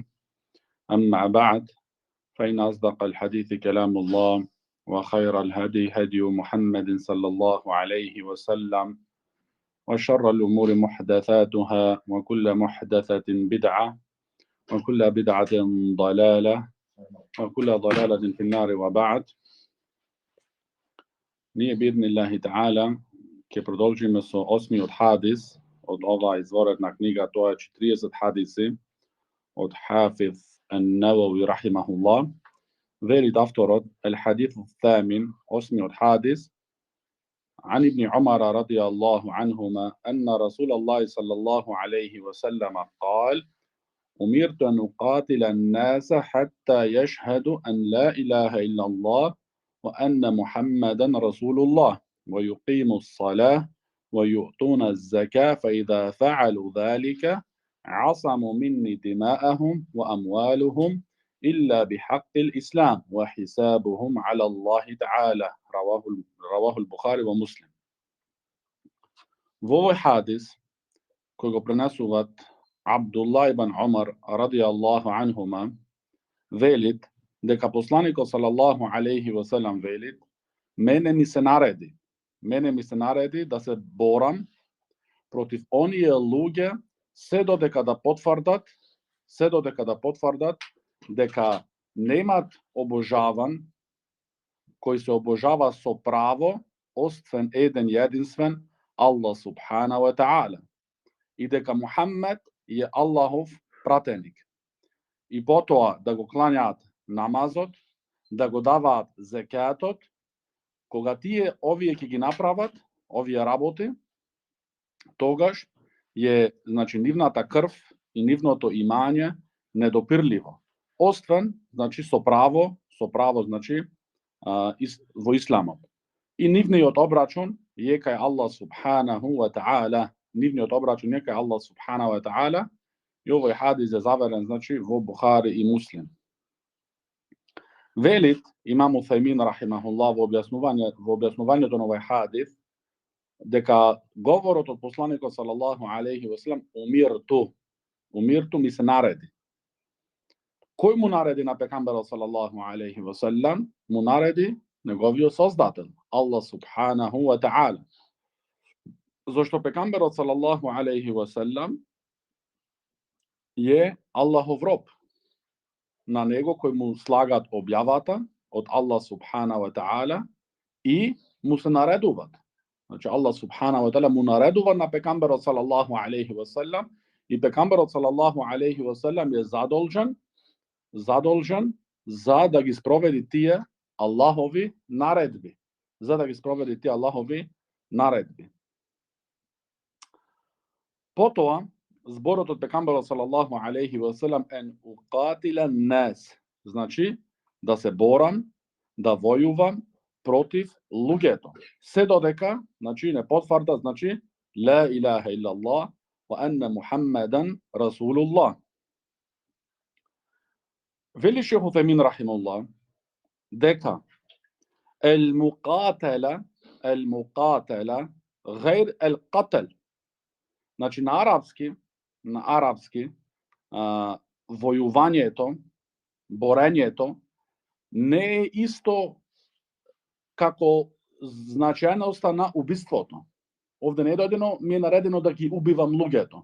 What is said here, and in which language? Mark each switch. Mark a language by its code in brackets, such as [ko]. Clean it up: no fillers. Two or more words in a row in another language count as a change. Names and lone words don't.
[ar] أما بعد، فإن أصدق الحديث كلام الله وخير الهدي هدي محمد صلى الله عليه وسلم وشر الأمور محدثاتها وكل محدثة بدعة وكل بدعة ضلالة وكل ضلالة في النار. [mk] وبعد. Nije [ar] بإذن الله تعالى [mk] ke продолжиме со 8 hadis од ова изворетна книга, тоа е 40 hadisi од Хафиз ан-Навави рахимахуллах. Велит авторот: [ar] الحديث الثامن 8 حادث عن ابن عمر رضي الله عنهما أن رسول الله صلى الله عليه وسلم قال: أمرت أن أقاتل الناس حتى يشهدوا أن لا إله إلا الله وأن محمدا رسول الله ويقيموا الصلاة ويؤتون الزكاة فإذا فعلوا ذلك عصموا مني دماءهم وأموالهم إلا بحق الإسلام وحسابهم على الله تعالى. رواه البخاري ومسلم. [mk] Во овој хадис, кој го пренесуват Абдулла ибн Умар [ar] رضي الله عنهما, [mk] велит дека посланикот [ar] صلى الله عليه وسلم [mk] велит: мене ми се нареди да се борам против оние луѓе се додека да потврдат дека немат обожаван кој се обожава со право освен еден единствен Аллах [ar] سبحانه وتعالى [mk] и дека Мухаммед е Аллахов пратеник. И потоа да го кланјаат намазот, да го даваат зекатот. Кога тие овие ќе ги направат овие работи, тогаш е нивната крв и нивното имање недопирливо. Освен со право во исламот. И нивниот обрачун е кај Аллах [ar] سبحانه وتعالى. [mk] И овој хадис е заверен во Бухари и Муслим. Велит имам Уthaymin рахимахуллах во објаснувањето на овој хадис дека говорот од посланикот [ar] صلى الله عليه وسلم [mk] умирту ми се нареди. Кој му нареди на пегамберот [ar] صلى الله عليه وسلم? [mk] Му нареди неговиот создател Аллах [ar] سبحانه وتعالى. [mk] Зошто пегамберот [ar] صلى الله عليه وسلم [mk] е Аллахов роб. На него кој му слагат објавата од Аллах [ar] سبحانه وتعالى [mk] и му се наредуват. Аллах [ar] سبحانه وتعالى [mk] му наредува на пегамберот [ar] صلى الله عليه وسلم [mk] и пегамберот [ar] صلى الله عليه وسلم [mk] е задолжен за да ги спроведи тие Аллахови наредби. Потоа зборот од пегамберот [ar] صلى الله عليه وسلم أن أقاتل الناس, [mk] да се борам, да војувам против луѓето. Се додека, не потврдат, [ar] لا إله إلا الله وأن محمدا رسول الله. [mk] Вели шейх Уthaymin рахимахуллах дека [ar] المقاتلة غير القتل. [mk] На арапски војувањето, борењето не е исто како значајноста на убиството. Овде не е дојдено, ми е наредено да ги убивам луѓето.